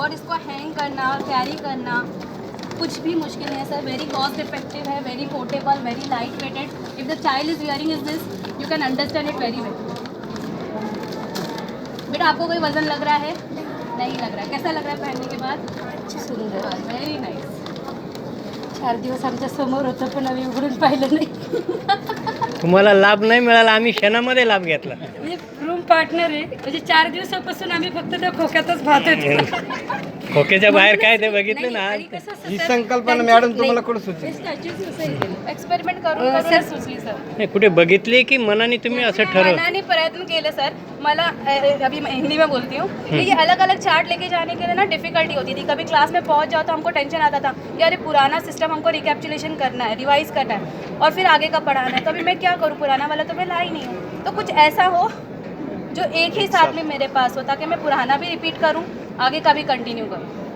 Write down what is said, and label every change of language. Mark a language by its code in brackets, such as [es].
[hi] और इसको हैंग करना, कैरी करना कुछ भी मुश्किल नहीं है सर, [en] very cost effective [hi] है, [en] Very portable, very light weighted. If the child is wearing is this you can understand it very well. [hi] बेटा आपको कोई वजन लग रहा है? नहीं लग रहा है। कैसा लग रहा है पहनने के बाद? सुंदर, [en] Very nice. [mr] 4 दिवस आमच्या समोर होतं पण आम्ही उघडून पाहिलं नाही. तुम्हाला लाभ नाही मिळाला, आम्ही क्षणामध्ये लाभ घेतला. म्हणजे रूम पार्टनर आहे, म्हणजे 4 दिवसापासून आम्ही फक्त त्या खोक्यातच पाहतोय. खोक्याच्या बाहेर काय ते बघितलं ना. ही संकल्पना मॅडम तुम्हाला कुठं सुचली? एक्सपेरिमेंट करून सर सुचली सर. नाही, कुठे बघितली की मनाने तुम्ही असं ठरव. मनाने प्रयत्न केले सर. [hi] मला अभी मैं हिंदी में बोलती हूँ कि ये अलग अलग चार्ट लेके जाने के लिए ना डिफिकल्टी होती थी. कभी क्लास में पहुंच जाओ तो हमको टेंशन आता था कि अरे पुराना सिस्टम हमको रिकैप्चुलेशन करना है, रिवाइज करना है और फिर आगे का पढ़ाना है. तो अभी मैं क्या करूँ, पुराना वाला तो मैं ला ही नहीं हूँ. तो कुछ ऐसा हो जो एक ही साथ में मेरे पास हो ताकि मैं पुराना भी रिपीट करूँ, आगे का भी कंटिन्यू करूँ.